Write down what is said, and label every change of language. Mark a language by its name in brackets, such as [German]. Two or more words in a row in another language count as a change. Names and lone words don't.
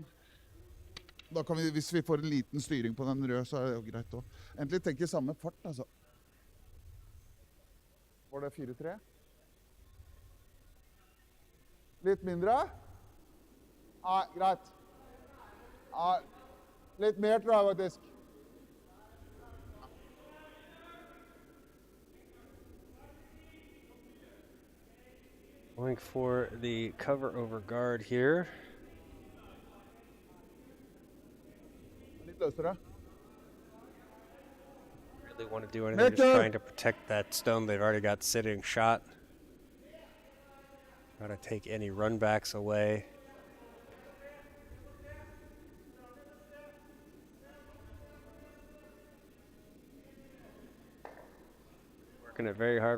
[Norwegian] Da kan vi, hvis vi får en liten styring på den røde, så er det jo greit også. Egentlig tenker jeg samme fart, altså. Var det 4-3? Litt mindre? Nei, greit. Nei, litt mer tror jeg faktisk. [English] Going for the cover over guard here. [Norwegian] Litt løsere. [English] Really want to do anything, just trying to protect that stone they've already got sitting shot. Try to take any run backs away. Working it very hard.